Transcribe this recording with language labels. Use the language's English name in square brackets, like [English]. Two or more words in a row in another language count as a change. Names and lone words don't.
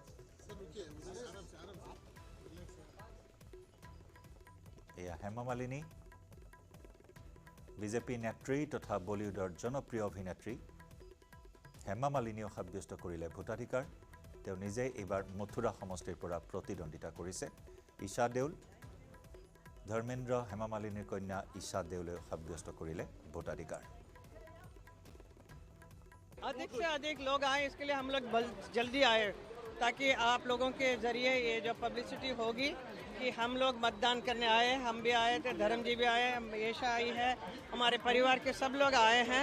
[Assamese] এয়া হেমা মালিনী, বিজেপি নেত্ৰী তথা বলিউডৰ জনপ্ৰিয় অভিনেত্ৰী হেমা মালিনীয়েও সাব্যস্ত কৰিলে ভোটাধিকাৰ। তেওঁ নিজেই এইবাৰ মথুৰা সমষ্টিৰ পৰা প্ৰতিদ্বন্দ্বিতা কৰিছে। ঈশা দেউল, ধৰ্মেন্দ্ৰ, হেমা মালিনীৰ কন্যা ঈশা দেউলেও সাব্যস্ত কৰিলে ভোটাধিকাৰ। [Hindi] अधिक से अधिक लोग आए, इसके लिए हम लोग जल्दी आए ताकि आप लोगों के जरिए ये जो पब्लिसिटी होगी कि हम लोग मतदान करने आए। हम भी आए थे, धर्म जी भी आए, येशा आई है, हमारे परिवार के सब लोग आए हैं।